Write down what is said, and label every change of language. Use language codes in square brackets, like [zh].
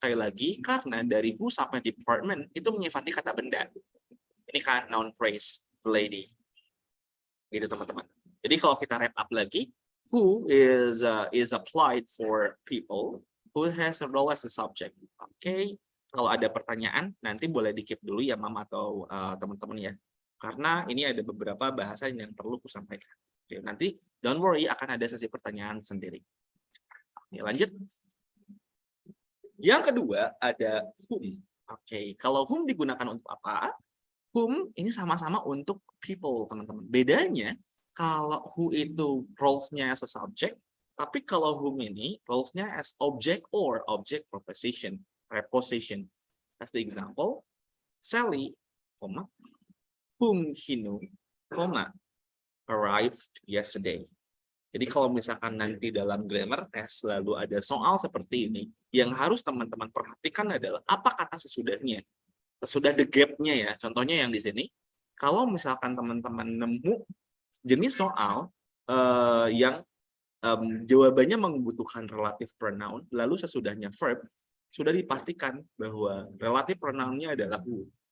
[id] Sekali lagi, karena dari who sampai department itu menyifati kata benda. Ini kan noun phrase, the lady. Gitu teman-teman. Jadi kalau kita wrap up lagi, [en] who is applied for people who has a role as a subject. [id] Oke, kalau ada pertanyaan nanti boleh di-keep dulu ya Mam atau teman-teman ya. Karena ini ada beberapa bahasa yang perlu kusampaikan. Oke, nanti [en] don't worry [id] akan ada sesi pertanyaan sendiri. Oke, lanjut. Yang kedua ada whom. Oke, kalau whom digunakan untuk apa? Whom ini sama-sama untuk people, teman-teman. Bedanya kalau who itu roles-nya as a subject, tapi kalau whom ini roles-nya [en] as object or object preposition. As the example, Sally, whom he knew, arrived yesterday. [id] Jadi kalau misalkan nanti dalam grammar test lalu ada soal seperti ini, yang harus teman-teman perhatikan adalah apa kata sesudahnya. Sesudah the gap-nya ya. Contohnya yang di sini, kalau misalkan teman-teman nemu jenis soal yang jawabannya membutuhkan relative pronoun, lalu sesudahnya verb, sudah dipastikan bahwa relative pronoun-nya adalah who.